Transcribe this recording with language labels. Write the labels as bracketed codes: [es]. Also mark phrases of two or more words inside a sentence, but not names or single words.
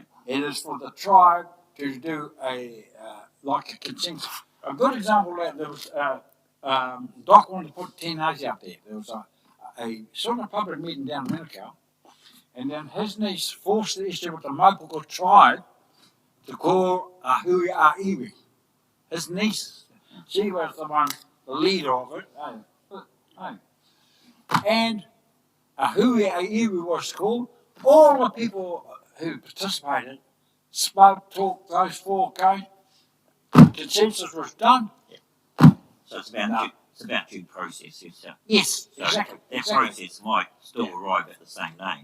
[en] It is for the tribe to do a consensus. A good example of that, there was Doc wanted to put 10 A's out there. There was a sort of public meeting down in Manukau, and then his niece forced the issue with the Maupoko tribe to call a [mi] hui a iwi. [en] His niece, she was the leader of it. And a [mi] hui a iwi [en] was called. All the people who participated spoke, talked, those 4 came. Consensus was done. So it's about due process. Yes, So exactly. that exactly. process might still arrive at the same name,